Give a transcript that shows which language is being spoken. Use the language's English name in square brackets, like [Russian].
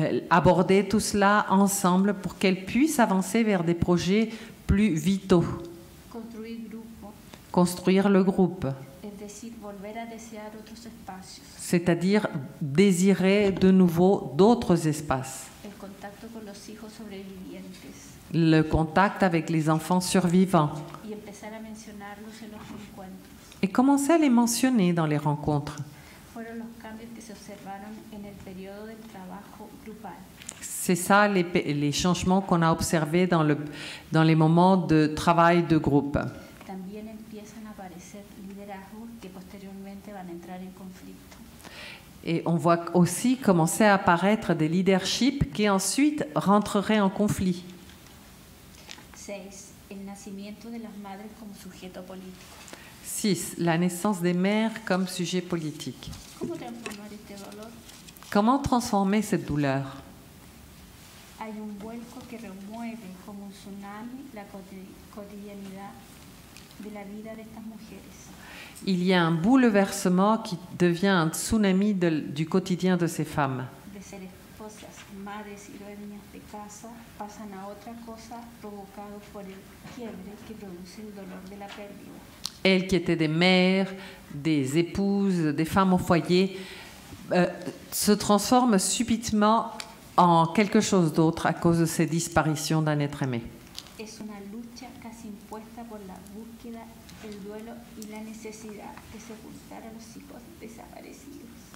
[French] Aborder tout cela ensemble pour qu'elles puissent avancer vers des projets plus vitaux. [Spanish] Construir grupo, [French] Construire le groupe, [Spanish] es decir, volver a desear otros espacios. [French] c'est-à-dire désirer de nouveau d'autres espaces. [Spanish] El contacto con los hijos sobrevivientes [French] Le contact avec les enfants survivants. [Spanish] y empezar a mencionarlos en los encuentros. [French] Et commencer à les mentionner dans les rencontres. [Spanish] Fueron los cambios que se observaron en el periodo del trabajo grupal. [French] C'est ça les changements qu'on a observés dans les moments de travail de groupe. [Spanish] También empiezan a aparecer liderazgos que posteriormente van a entrar en conflicto. [French] Et on voit aussi commencer à apparaître des leaderships qui ensuite rentreraient en conflit. [Spanish] 6. El nacimiento de las madres como sujeto político. [French] 6. La naissance des mères comme sujet politique. [Spanish] ¿Cómo transformar este dolor? [French] Comment transformer cette douleur? [Spanish] Hay un vuelco que remueve como un tsunami la cotidianidad de la vida de estas mujeres. [French] Il y a un bouleversement qui devient un tsunami du quotidien de ces femmes. [Spanish] De ser esposas, madres y dueñas de casa pasan a otra cosa provocado por el quiebre que produce el dolor de la pérdida. [French] Elles qui étaient des mères, des épouses, des femmes au foyer, se transforment subitement en quelque chose d'autre à cause de ces disparitions d'un être aimé. [Spanish] Es una lucha casi impuesta por la búsqueda, el duelo y la necesidad de sepultar a los hijos desaparecidos.